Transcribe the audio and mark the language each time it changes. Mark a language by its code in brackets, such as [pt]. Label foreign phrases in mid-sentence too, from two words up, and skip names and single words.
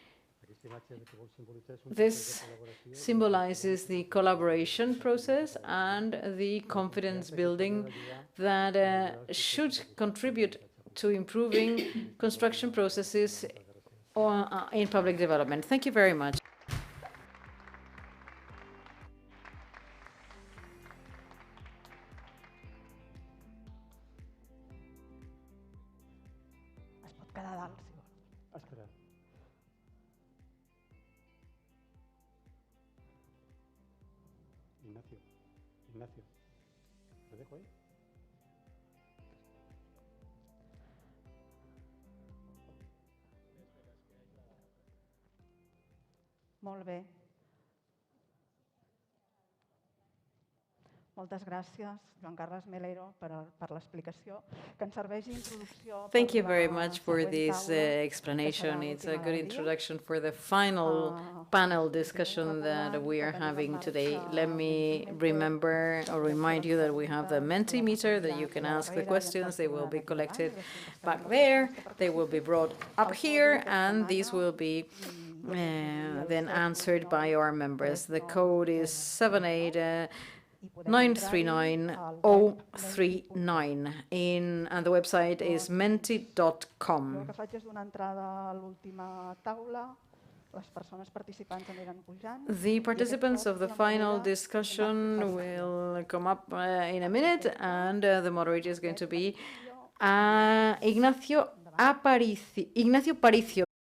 [en] This symbolizes the collaboration process and the confidence building that should contribute to improving construction processes in public development. Thank you very much. [ca] Es pot quedar dalt, si vol. [es] Espera. Ignacio, ¿lo dejo ahí? [ca] Molt bé. Moltes gràcies, Joan Carles Melero, per l'explicació, que ens serveix d'introducció. [en] Thank you very much for this explanation. It's a good introduction for the final panel discussion that we are having today. Let me remind you that we have the Mentimeter, that you can ask the questions. They will be collected back there. They will be brought up here, and these will be then answered by our members. The code is 78939-039 and the website is menti.com. [ca] El que faig és donar entrada a l'última taula. Les persones participants aniran pujant. [en] The participants of the final discussion will come up in a minute, and the moderator is going to be Ignacio Paricio.